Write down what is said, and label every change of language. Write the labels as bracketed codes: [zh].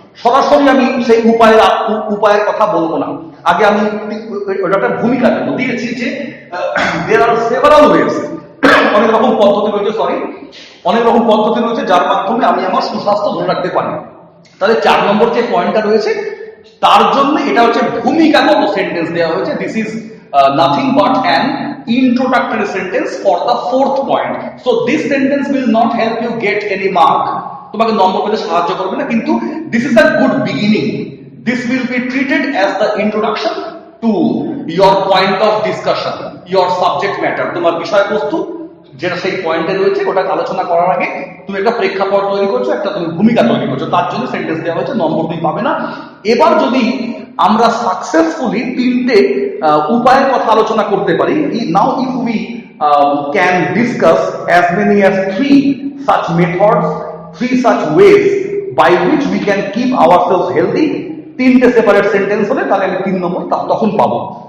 [bn] সরাসরি আমি সেই উপায়ের কথা বলবো না, আগে আমি ওটা একটা ভূমিকা দিয়েছি যে [en] there are several ways, [bn] অনেক রকম পদ্ধতি রয়েছে, অনেক রকম পদ্ধতি রয়েছে যার মাধ্যমে আমি আমার সুস্বাস্থ্য ধরে রাখতে পারি। তাহলে 4 নম্বর যে পয়েন্টটা রয়েছে তার জন্য এটা হচ্ছে ভূমিকাগত সেন্টেন্স দেওয়া হয়েছে। [en] This is nothing but an introductory sentence for the 4th point. So this sentence will not help you get any mark. [bn] তোমাকে নম্বর পেতে সাহায্য করবে না, কিন্তু [en] this is a good beginning. This will be treated as the introduction to your point of discussion, your subject matter. [bn] তোমার বিষয়বস্তু যেটা সেই পয়েন্টে রয়েছে ওটা আলোচনা করার আগে তুমি একটা প্রেক্ষাপট তৈরি করছো, একটা তুমি ভূমিকা তৈরি করছো, তার জন্য সেন্টেন্স দেওয়া হয়েছে। নম্বর তুমি পাবে না। এবার যদি আমরা সাকসেসফুলি 3টে উপায়ের কথা আলোচনা করতে পারি, [en] now if we can discuss as many as 3 such methods, 3 such ways by which we can keep ourselves healthy, [bn] 3টে সেপারেট সেন্টেন্স হলে তাহলে আমি 3 নম্বর তখন পাবো।